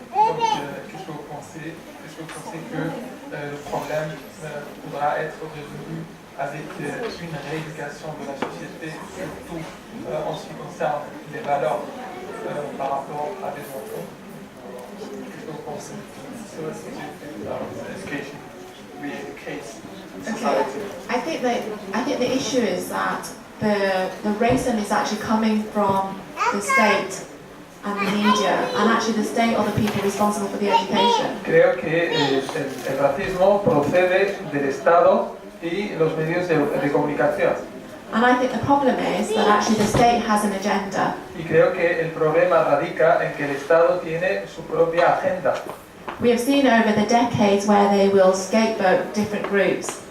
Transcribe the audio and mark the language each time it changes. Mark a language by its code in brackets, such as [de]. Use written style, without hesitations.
[fr] Donc qu'est-ce que vous pensez que le problème pourra être résolu avec une rééducation de la société, surtout en ce qui concerne les valeurs par rapport à des enfants? Qu'est-ce que vous pensez? [en] Education, re-educate society. I think the issue is that the racism is actually coming from the state and the media, and actually the state are the people responsible for the education. [es] Creo que el racismo procede del Estado y los medios de comunicación. [en] And I think the problem is that actually the state has an agenda. [es] Y creo que el problema radica en que el Estado tiene su propia agenda. [en] We have seen over the decades where they will scapegoat different groups.